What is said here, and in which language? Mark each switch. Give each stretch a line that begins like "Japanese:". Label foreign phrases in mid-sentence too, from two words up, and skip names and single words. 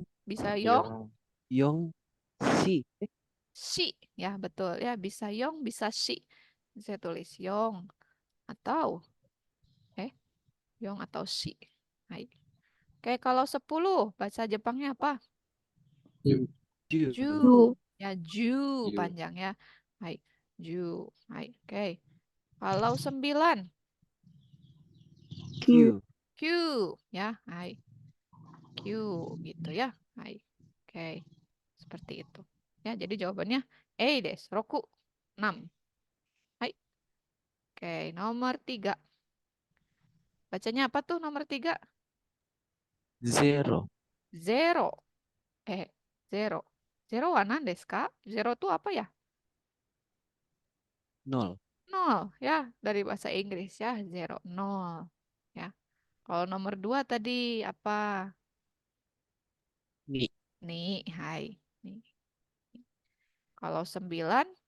Indonesian: Bisa yong,
Japanese: Yong. Si.
Indonesian: si. Ya, betul. Ya, bisa yong, bisa si. Saya tulis yong atau yong atau si.
Japanese: Hai.
Indonesian: Oke, kalau 10 bahasa Jepangnya apa?
Japanese: Ju. Ju. Ju. Ju. Ya, ju Ju.
Indonesian: panjang ya. Hai. Ju. Hai. Oke. Kalau 9,
Japanese: Q. Q.
Indonesian: Q. Ya, hai. Q gitu ya. Hai. Oke. Seperti itu. Ya, jadi jawabannya A des. Roku 6. Hai. Oke, nomor 3. Bacanya apa tuh nomor 3?
Japanese: Zero. Zero. Zero. Zero wa nan desu ka?
Indonesian: Zero tuh apa ya? 0. 0 ya, dari bahasa Inggris ya. Zero, 0. Ya. Kalau nomor 2 tadi apa?
Japanese: Ni.
Indonesian: Nih, hai. Nih. Kalau 9,